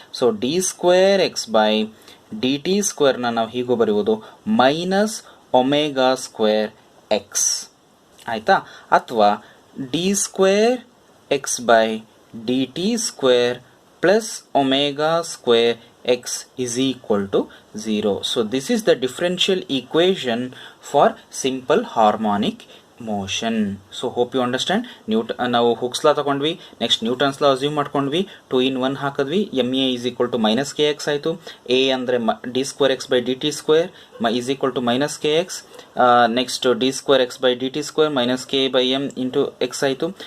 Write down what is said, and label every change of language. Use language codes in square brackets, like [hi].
[en] so d square x by d t ಸ್ಕ್ವೇರ್ನ [kn] ನಾವು ಹೀಗೂ ಬರೆಯುವುದು [en] Minus omega square x. [kn] ಆಯಿತಾ? [en] ಅಥವಾ d square x by d t square plus omega square x is equal to 0. So this is the differential equation for simple harmonic motion. So hope you understand. [kn] ನಾವು hooks ಲಾ ತಗೊಂಡ್ವಿ, next Newton's ಲಾ assume ಮಾಡ್ಕೊಂಡ್ವಿ, 2 in 1 ಹಾಕಿದ್ವಿ. [en] M a is equal to minus k x ಆಯಿತು. A ಅಂದರೆ d square x by d t square is equal to minus k x. Next d square x by d t square minus k by m into x ಆಯಿತು.